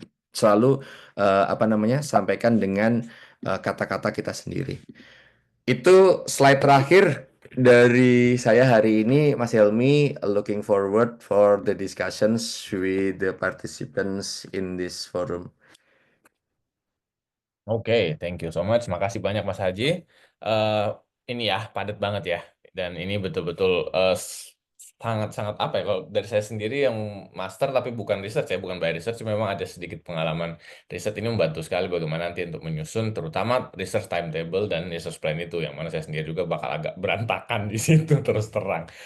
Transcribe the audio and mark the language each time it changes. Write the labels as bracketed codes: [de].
[id] Selalu apa namanya sampaikan dengan kata-kata kita sendiri. Itu slide terakhir dari saya hari ini, Mas Helmi. [en] Looking forward for the discussions with the participants in this forum. Oke, thank you so much. [id] Makasih banyak [en] Mas Haji. [id] Eh, ini ya padat banget ya. Dan ini betul-betul sangat-sangat apa ya? Kalau dari saya sendiri yang master tapi bukan research ya, bukan by research, memang ada sedikit pengalaman riset ini membantu sekali bagaimana nanti untuk menyusun, terutama research timetable dan research plan itu, yang mana saya sendiri juga bakal agak berantakan di situ terus terang.